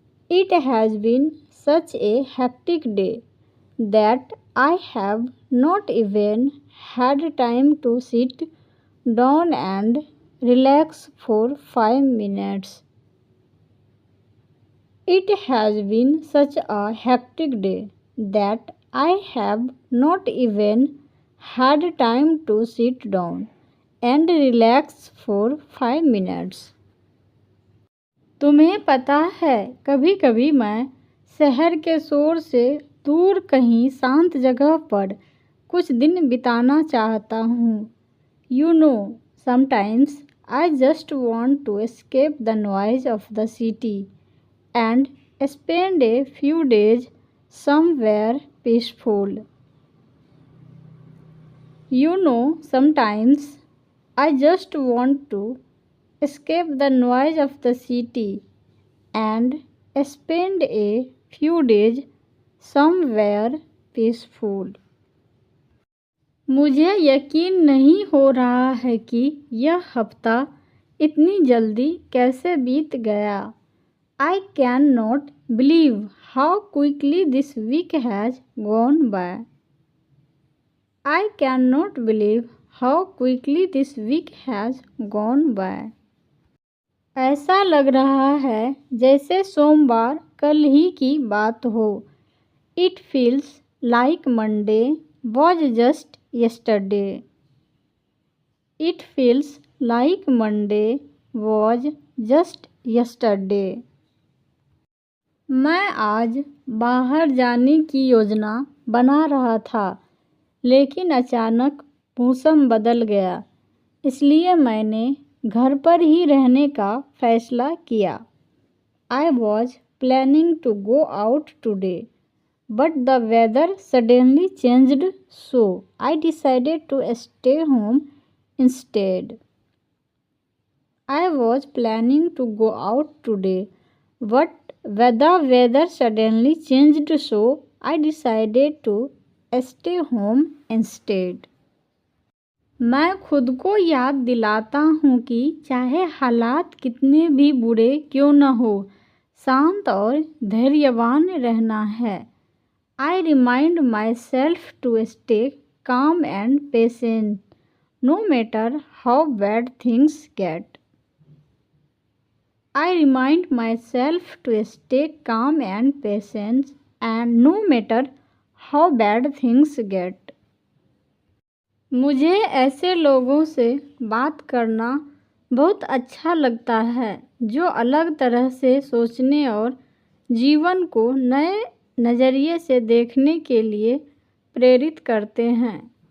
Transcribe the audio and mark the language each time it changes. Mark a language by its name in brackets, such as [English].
[English] It has been such a hectic day that I have not even had time to sit down and relax for 5 minutes. It has been such a hectic day that I have not even had time to sit down and relax for 5 minutes. [Hindi] तुम्हें पता है, कभी-कभी मैं शहर के शोर से दूर कहीं शांत जगह पर कुछ दिन बिताना चाहता हूँ। [English] You know, sometimes I just want to escape the noise of the city and spend a few days somewhere peaceful. You know, sometimes I just want to escape the noise of the city and spend a few days somewhere peaceful. [Hindi] मुझे यकीन नहीं हो रहा है कि यह हफ्ता इतनी जल्दी कैसे बीत गया। [English] I cannot believe how quickly this week has gone by. I cannot believe how quickly this week has gone by. [Hindi] ऐसा लग रहा है जैसे सोमवार कल ही की बात हो। [English] It feels like Monday was just yesterday. It feels like Monday was just yesterday. [Hindi] मैं आज बाहर जाने की योजना बना रहा था, लेकिन अचानक मौसम बदल गया, इसलिए मैंने घर पर ही रहने का फैसला किया। [English] I was planning to go out today, but the weather suddenly changed, so I decided to stay home instead. I was planning to go out today, but the weather suddenly changed, so I decided to stay home instead. [Hindi] मैं खुद को याद दिलाता हूँ कि चाहे हालात कितने भी बुरे क्यों न हो, शांत और धैर्यवान रहना है। [English] I remind myself to stay calm and patient, no matter how bad things get. I remind myself to stay calm and patient, and no matter how bad things get. [Hindi] मुझे ऐसे लोगों से बात करना बहुत अच्छा लगता है जो अलग तरह से सोचने और जीवन को नए नज़रिए से देखने के लिए प्रेरित करते हैं।